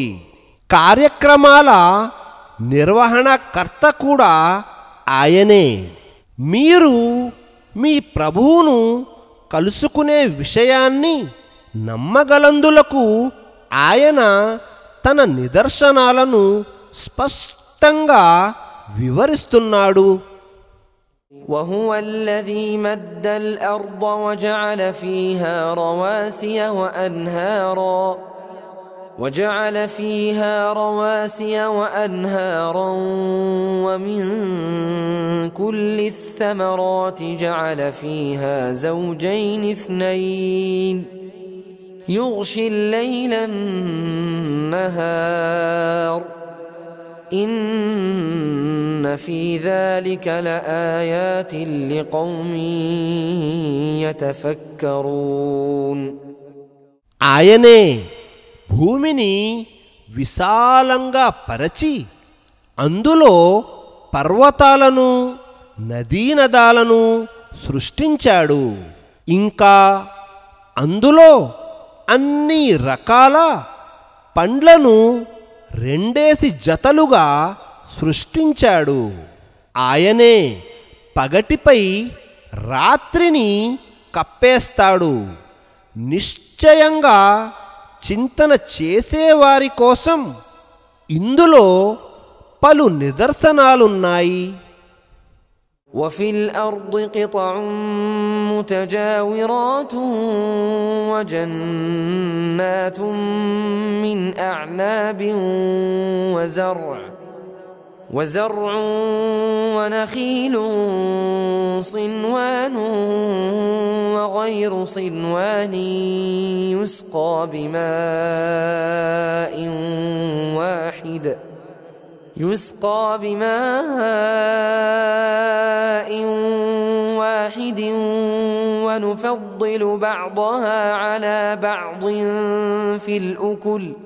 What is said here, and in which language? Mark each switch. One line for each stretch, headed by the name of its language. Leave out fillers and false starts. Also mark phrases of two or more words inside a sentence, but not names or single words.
Telugu: కార్యక్రమాల నిర్వహణకర్త కూడా ఆయనే. మీరు మీ ప్రభువును కలుసుకునే విషయాన్ని నమ్మగలందులకు ఆయన తన నిదర్శనాలను స్పష్టంగా వివరిస్తున్నాడు.
Arabic: وهو الذي مد الأرض وجعل فيها رواسي وأنهارا ومن كل الثمرات جعل فيها زوجين اثنين يغشي الليل النهار إن في ذلك لآيات لقوم يتفكرون.
Telugu: ఆయనే భూమిని విశాలంగా పరచి అందులో పర్వతాలను నదీనదాలను సృష్టించాడు. ఇంకా అందులో అన్ని రకాల పండ్లను రెండేసి జతలుగా సృష్టించాడు. ఆయనే పగటిపై రాత్రిని కప్పేస్తాడు. నిశ్చయంగా చింతన చేసేవారి కోసం ఇందులో పలు నిదర్శనాలున్నాయి.
Arabic: وفي الأرض قطع متجاورات وجنات من أعناب وزرع ونخيل صنوان وغير صنوان يسقى بماء واحد ونفضل بعضها على بعض في الأكل